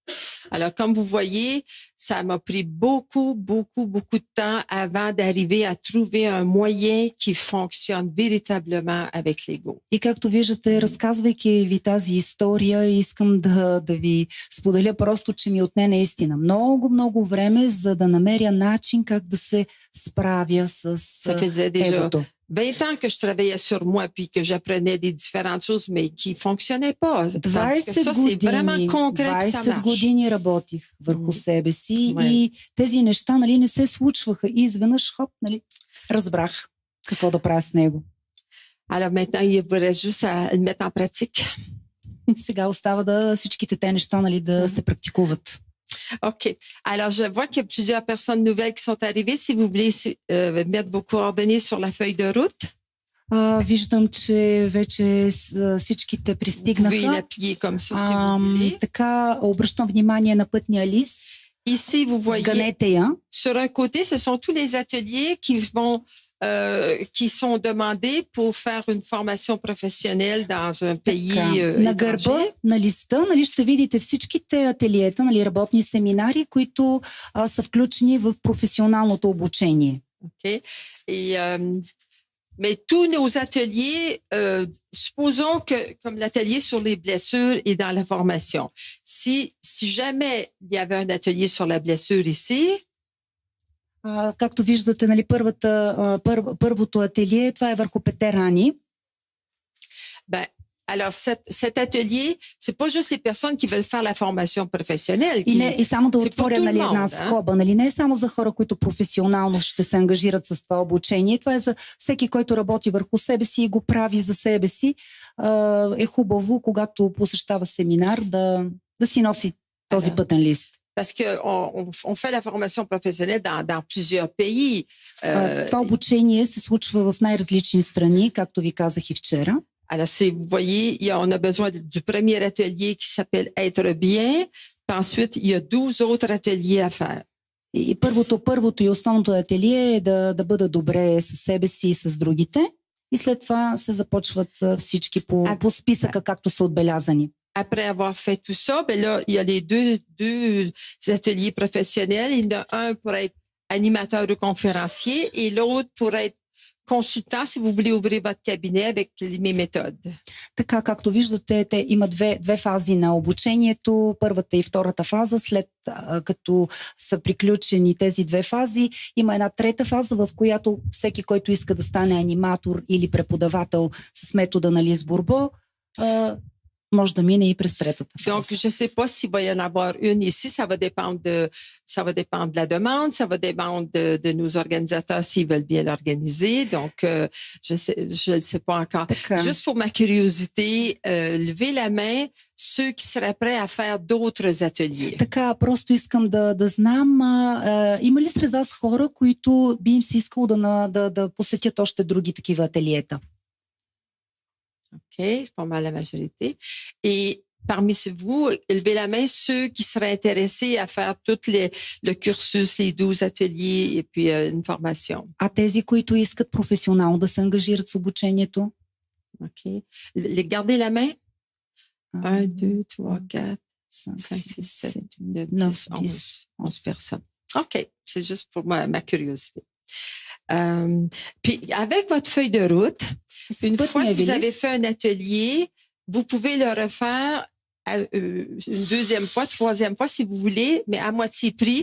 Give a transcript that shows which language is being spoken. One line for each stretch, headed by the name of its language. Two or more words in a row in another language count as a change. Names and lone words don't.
French: Alors, comme vous voyez, ça m'a pris beaucoup de temps avant d'arriver à trouver un moyen qui fonctionne véritablement avec l'ego.
Bulgarian: И както виждате, разказвайки ви тази история, искам да ви споделя просто, че ми отне наистина много време, за да намеря начин как да се справя с
French: Ça faisait déjà
Bulgarian: егото.
French: 20 ans que je travaillais sur moi puis que j'apprenais des différentes choses, mais qui fonctionnaient pas. Tandis que ça, c'est vraiment concret, puis ça
Bulgarian: 20
French: marche.
Bulgarian: години работих върху себе си
French: Ouais.
Bulgarian: и тези неща, нали, не се случваха. И изведнъж, хоп, нали, разбрах какво да правя с него.
French: Alors maintenant, il vous reste juste à le mettre en pratique.
Bulgarian: Сега остава да всичките те неща, нали, да се практикуват.
French: OK. Alors, je vois qu'il y a plusieurs personnes nouvelles qui sont arrivées. Si vous voulez mettre vos coordonnées sur la feuille de route,
Bulgarian: Виждам, че вече всичките
French: vous pouvez
Bulgarian: пристигнаха.
French: l'appuyer comme ça si vous voulez.
Bulgarian: Така, обръщам внимание на пътния лист.
French: Ici, vous voyez,
Bulgarian: Сганете я.
French: sur un côté, ce sont tous les ateliers qui sont demandés pour faire une formation professionnelle dans un pays
Bulgarian: На гърба,
French: étranger.
Bulgarian: на листа, нали, ще видите всичките ателиета, нали, работни семинари, които са включени в професионалното обучение.
French: OK. Et, mais tous nos ateliers, supposons que, comme l'atelier sur les blessures est dans la formation, si jamais il y avait un atelier sur la blessure ici,
Bulgarian: Както виждате, нали, първото ателие, това е върху 5 рани.
French: ben, alors cet atelier, c'est pas juste les personnes qui veulent faire la formation professionnelle.
Bulgarian: И само да
French: c'est pour
Bulgarian: отворя,
French: tout le
Bulgarian: нали, една
French: monde,
Bulgarian: скоба. Нали, не е само за хора, които професионално ще се ангажират с това обучение. Това е за всеки, който работи върху себе си и го прави за себе си. Е хубаво, когато посещава семинар, да си носи този пътен лист.
French: Parce qu'on fait la formation professionnelle dans plusieurs pays.
Bulgarian: Това обучение се случва в най-различни страни, както ви казах и вчера.
French: Alors, si vous voyez, on a besoin du premier atelier qui s'appelle Être bien. Puis ensuite, il y a 12 autres ateliers à faire.
Bulgarian: И първото и основното ателие е да бъда добре със себе си и с другите. И след това се започват всички по списъка, както са отбелязани.
French: Après avoir fait tout ça, ben là, il y a les deux ateliers professionnels. Il y en a un pour être animateur ou conférencier et l'autre pour être consultant si vous voulez ouvrir votre cabinet avec mes méthodes.
Bulgarian: Така, както виждате, те има две фази на обучението. Първата и втората фаза. След като са приключени тези две фази, има една трета фаза, в която всеки, който иска да стане аниматор или преподавател с метода на Лиз Бурбо, може да мине и през третата фаза.
French: Donc, je ne sais pas s'il va y en avoir une ici. Ça va dépendre de la demande. Ça va dépendre de nos organisateurs s'ils veulent bien l'organiser. Donc, je ne sais pas encore.
Bulgarian: Така.
French: Juste pour ma curiosité, levez la main ceux qui seraient prêts à faire d'autres ateliers.
Bulgarian: Така, просто искам да знам, има ли сред вас хора, които би им се искало да посетят още други такива ателиета?
French: OK, c'est pas mal la majorité. Et parmi vous, levez la main ceux qui seraient intéressés à faire tout le cursus, les 12 ateliers et puis une formation.
Bulgarian: А тези, които искат професионално да се ангажират с обучението?
French: OK. Gardez la main. 1, 2, 3, 4, 5, 6, 7, 8, 9, 10, 11 personnes. OK, c'est juste pour ma curiosité. Puis, avec votre feuille de route, une fois que vous avez fait un atelier, vous pouvez le refaire une deuxième fois, troisième fois, si vous voulez, mais à moitié prix.